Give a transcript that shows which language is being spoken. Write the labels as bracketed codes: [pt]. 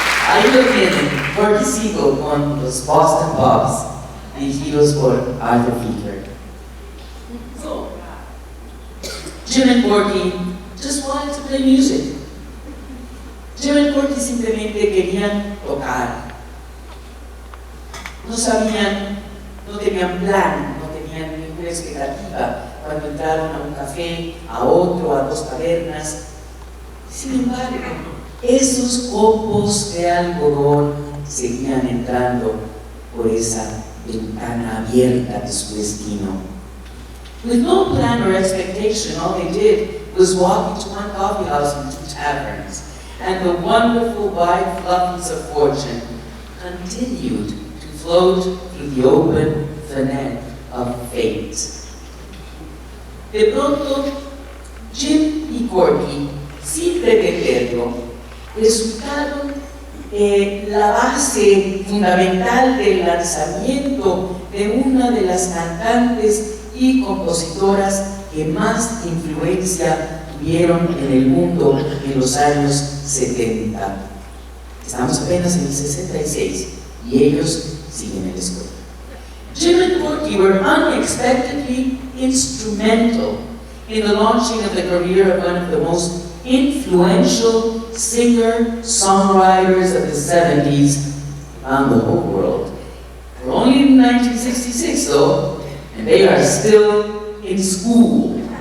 [es] Ahí lo tienen, Corky Siegel con los Boston Pops, dirigidos por Arthur Fiedler. [en] So, Jim and Corky just wanted to play music. [es] Jim and Corky simplemente querían tocar. No sabían, no tenían plan, no tenían ninguna expectativa cuando entraron a un café, a otro, a 2 tabernas. Sin embargo, esos copos de algodón seguían entrando por esa ventana abierta de su destino. [en] With no plan or expectation, all they did was walk into one coffee house and 2 taverns, and the wonderful wide fluffies of fortune continued to float through the open fanette of fate. [es] De pronto, Jim y Corky, sin pretenderlo, resultaron la base fundamental del lanzamiento de una de las cantantes y compositoras que más influencia tuvieron en el mundo en los años 70. Estamos apenas en el 66 y ellos siguen en la escuela. [en] Jim and Corky were unexpectedly instrumental in the launching of the career of one of the most influential singer-songwriters of the 70s around the whole world. We're only in 1966 though, and they are still in school.